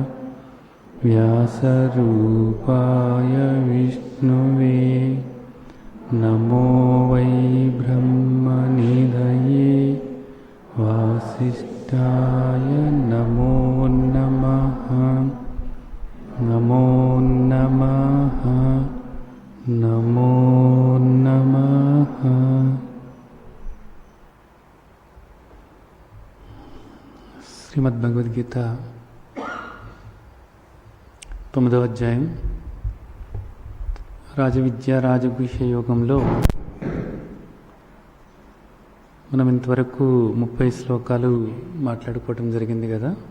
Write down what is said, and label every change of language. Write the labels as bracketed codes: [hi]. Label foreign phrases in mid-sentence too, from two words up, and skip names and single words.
[sa] व्यासरूपाय विष्णुवे नमो वै ब्रह्मनिधये वासिष्ठाय नमो नमः। नमो नमः नमो नमः। [te] శ్రీమద్భగవద్గీత 9వ అధ్యాయం రాజవిద్య రాజగుహ్య యోగంలో మనం ఇంతవరకు 30 శ్లోకాలు మాట్లాడుకోవటం జరిగింది కదా.